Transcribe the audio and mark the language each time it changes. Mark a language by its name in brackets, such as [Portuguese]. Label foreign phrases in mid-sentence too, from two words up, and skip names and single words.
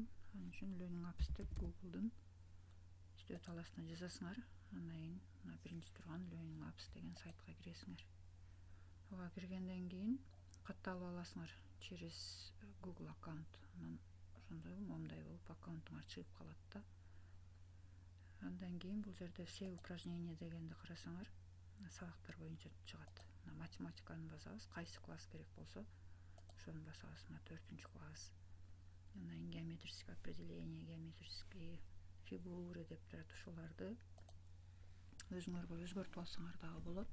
[Kyrgyz] Анын үчүн Learning Apps деп Google'дун издөө талаасына жазасыңар. Андан кийин биринчи турган Learning Apps деген сайтка киресиңер. Ага киргенден кийин катталып аласыңар [Russian] через Google аккаунт. [Kyrgyz] Анан ошондой момундай болуп аккаунтуңар чыгып калат да. Андан кийин бул жерде [Russian] все упражнения [Kyrgyz] дегенди карасаңар, сабактар боюнча чыгат. Математиканы басабыз, кайсы класс керек болсо ошону басабыз. 4-класс. Андан кийин [Russian] геометрическое определение, геометрические фигуры [Kyrgyz] деп турат. Ошоларды өзүңөргө өзгөртүп алсаңар дагы болот.